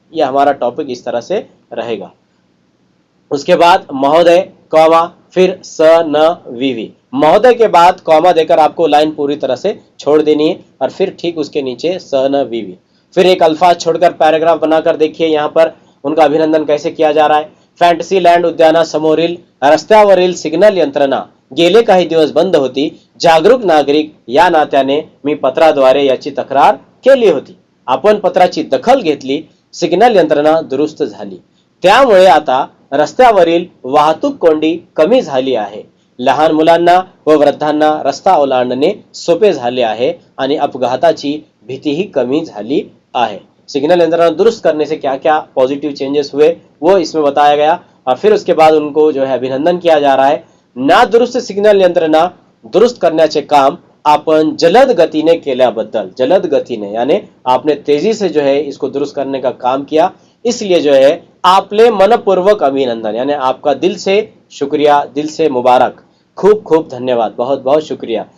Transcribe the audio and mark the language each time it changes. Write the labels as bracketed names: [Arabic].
[Hindi] यह हमारा टॉपिक इस तरह से रहेगा। उसके बाद महोदय, कॉमा, फिर स न वीवी। महोदय के बाद कॉमा देकर आपको लाइन पूरी तरह से छोड़ देनी है, और फिर ठीक उसके नीचे स न वीवी। फिर एक अल्फाज छोड़कर पैराग्राफ बनाकर देखिए यहाँ पर उनका अभिनंदन कैसे किया जा रहा है। [Marathi] फॅन्टसी लँड उद्यानासमोरील रस्त्यावरील सिग्नल यंत्रणा गेले काही दिवस बंद होती, जागरूक नागरिक या नात्याने मी पत्राद्वारे याची तक्रार केली होती। आपण पत्राची दखल घेतली, सिग्नल यंत्रणा दुरुस्त झाली, त्यामुळे आता रस्त्यावरील वाहतूक कोंडी कमी झाली आहे। लहान मुलांना व वृद्धांना रस्ता ओलांडणे सोपे झाले आहे आणि अपघाताची भीतीही कमी झाली आहे। [Hindi] सिग्नल यंत्रणा दुरुस्त करने से क्या क्या पॉजिटिव चेंजेस हुए वो इसमें बताया गया, और फिर उसके बाद उनको जो है अभिनंदन किया जा रहा है। [Marathi] नादुरुस्त सिग्नल यंत्रणा दुरुस्त करण्याचे काम आपण जलद गतीने केल्याबद्दल, [Hindi] जलद गतीने यानी आपने तेजी से जो है इसको दुरुस्त करने का काम किया, इसलिए जो है [Marathi] आपले मनपूर्वक अभिनंदन, [Hindi] यानी आपका दिल से शुक्रिया, दिल से मुबारक, खूब खूब धन्यवाद, बहुत बहुत शुक्रिया।